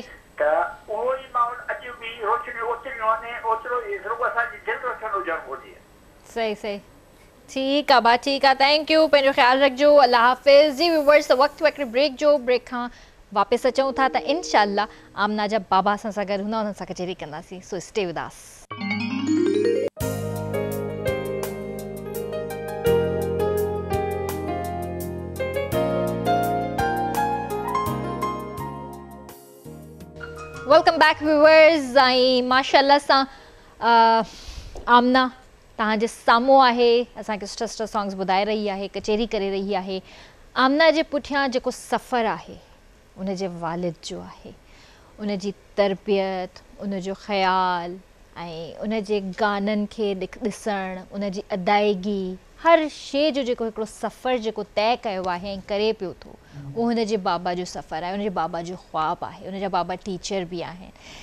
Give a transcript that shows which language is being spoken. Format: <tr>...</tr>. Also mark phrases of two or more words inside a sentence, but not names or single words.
<sd>त उहो ई माहौल अॼु बि रोशनी ओतिरियूं आहिनि, ओतिरो ई सिर्फ़ु असांजी दिलि रोशन हुजणु घुरिजे। सही सही। ठीक आहे भाउ, ठीक आहे,</sd> <en>thank you,</en> <sd>पंहिंजो ख़्यालु रखिजो, अल्लाह हाफ़िज़। जी व्यूअर्स, वक़्तु हिकिड़े ब्रेक जो, ब्रेक खां वापसि अचूं था त इंशाअल्लाह आमना जा बाबा असां सां गॾु हूंदा, उन्हनि सां कचहरी कंदासीं,</sd> <en>So stay with us. Welcome back viewers.</en> <sd>ऐं माशाअल्लाह सां आमना तव्हांजे साम्हूं आहे, असांखे सुठा सुठा सॉन्ग्स ॿुधाए रही आहे, कचहरी करे रही आहे। आमना जे पुठियां जेको सफ़रु आहे उनजे वालिद जो आहे, उनजी तरबियत, उनजो ख़्यालु ऐं उनजे गाननि खे ॾिसणु, उनजी अदायगी, हर शइ जो जेको हिकिड़ो सफ़रु जेको तय कयो आहे ऐं करे पियो थो, उहो हुनजे बाबा जो सफ़रु आहे, हुनजे बाबा जो ख़्वाबु आहे, हुनजा बाबा टीचर बि आहिनि।</sd>